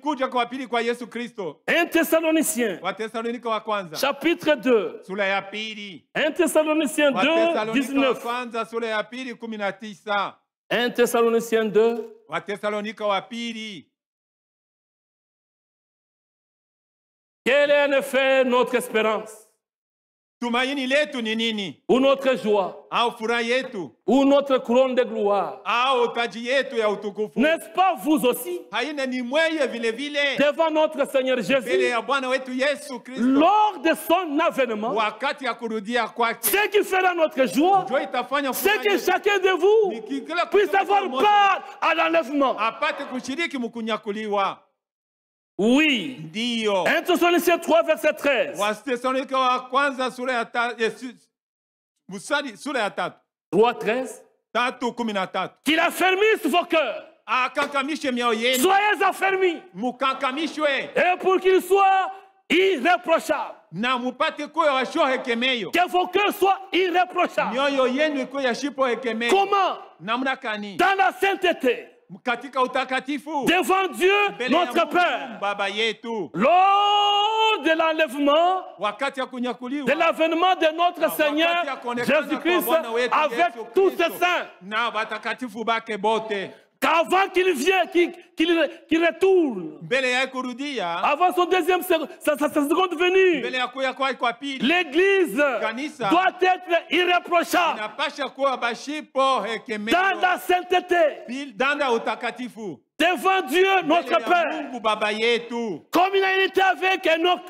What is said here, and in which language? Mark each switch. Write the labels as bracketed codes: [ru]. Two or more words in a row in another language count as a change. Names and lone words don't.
[fr] 1 Thessaloniciens, chapitre 2. 1 Thessaloniciens 2, 19. 1 Thessaloniciens 2. Quelle est en effet notre espérance? [sw] Tumaini letu ni nini? [fr] Ou notre joie? [sw] Au furaha yetu? [fr] Ou notre couronne de gloire? [sw] Au taji yetu ya utukufu? [fr] N'est-ce pas vous aussi? [sw] Haina ni mweye vile vile? [fr] Devant notre Seigneur Jésus, [sw] mbele ya Bwana wetu Yesu Kristo, [fr] lors de son avènement, [sw] wakati ya kurudia kwake, [fr] ce qui fera notre joie, c'est que chacun de vous puisse avoir part à l'enlèvement. [sw] Apate kushiriki mkunyakuliwa. [fr] Oui. [sw] Ndio. [fr] 1 Thessaloniciens 3, verset 13. [sw] Wathesalonike wa kwanza sura ya 3. 3:13. 3:13. [fr] Qu'il affermisse vos cœurs. [sw] Akankamishe mioyo yenu. [fr] Soyez affermis. [sw] Mukankamishwe. [fr] Et pour qu'ils soient irréprochables. [sw] Na mupate kuwa washohekemeyo. [fr] Que vos cœurs soient irréprochables. [sw] Mioyo yenu ikuwe yashipohekemeyo. [fr] Comment? [sw] Namna kani? [fr] Dans la sainteté. Devant Dieu, notre Père, lors de l'enlèvement, de l'avènement de notre Seigneur Jésus-Christ avec tous ses saints, qu'avant qu'il vienne, qu'il retourne, avant son sa seconde venue, l'Église doit être irréprochable dans la sainteté, devant Dieu notre Père, comme il a été avec Enoch.